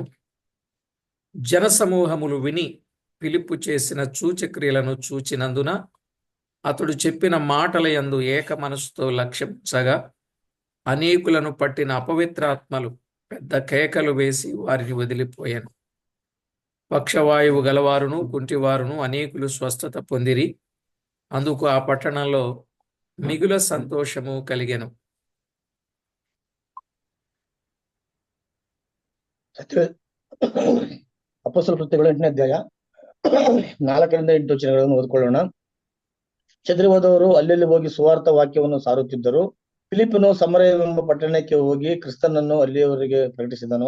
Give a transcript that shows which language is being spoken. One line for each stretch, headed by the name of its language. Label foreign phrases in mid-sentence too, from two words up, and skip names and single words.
Telugu: జనసమూహములు విని ఫిలిప్పు చేసిన సూచక్రియలను చూచినందున అతడు చెప్పిన మాటల యందు ఏక మనసుతో లక్ష్యించగా అనేకులను పట్టిన అపవిత్రాత్మలు పెద్ద కేకలు వేసి వారిని వదిలిపోయాను. పక్షవాయువు గలవారును కుంటివారును అనేకులు స్వస్థత పొందిరి. అందుకు ఆ పట్టణంలో మిగుల సంతోషము కలిగెను.
Kannada: ಅಪೊಸ್ತಲ ಕೃತ್ಯಗಳು 8ನೇ ಅಧ್ಯಾಯ 4ರಿಂದ 8 ವಚನಗಳನ್ನು ಓದಿಕೊಳ್ಳೋಣ. ಚದರಿ ಹೋದವರು ಅಲ್ಲೆಲ್ಲಿ ಹೋಗಿ ಸುವಾರ್ಥ ವಾಕ್ಯವನ್ನು ಸಾರುತ್ತಿದ್ದರು. ಫಿಲಿಪ್ಪನು ಸಮರಯವೆಂಬ ಪಟ್ಟಣಕ್ಕೆ ಹೋಗಿ ಕ್ರಿಸ್ತನನ್ನು ಅಲ್ಲಿಯವರೆಗೆ ಪ್ರಕಟಿಸಿದನು.